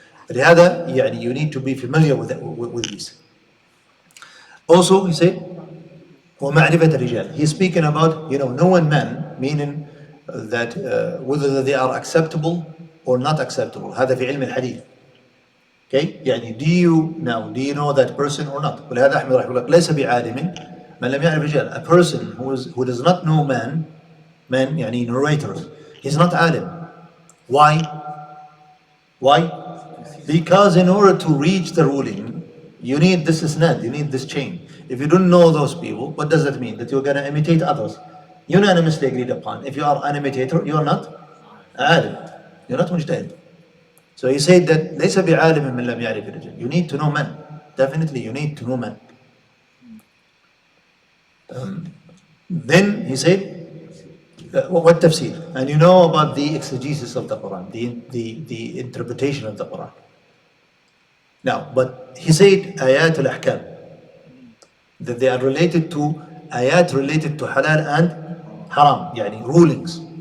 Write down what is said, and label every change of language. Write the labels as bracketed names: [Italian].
[English] لهذا you need to be familiar with this. Also, he said, ومعرفة الرجال. He's speaking about knowing men, meaning that whether they are acceptable or not acceptable. [Arabic] هذا في علم الحديث. [English] Okay, do you know that person or not? [Arabic] ولهذا أحمد رحمه الله ليس بعالم من لم يعرف رجال. A person who does not know man [English] men, يعني narrators. He's not alim. Why? Why? Because in order to reach the ruling, you need this isnad, you need this chain. If you don't know those people, what does that mean? That you're going to imitate others. Unanimously agreed upon. If you are an imitator, you are not alim. You're not mujtahid. [Arabic] So he said that ليس بعالم من لم يعرف الرجال. [English] You need to know men. Definitely you need to know men. Then he said, what tafsir? And you know about the exegesis of the Quran, the interpretation of the Quran. Now, but he said ayat al-ahkam, that they are related to ayat related to halal and haram, yani rulings.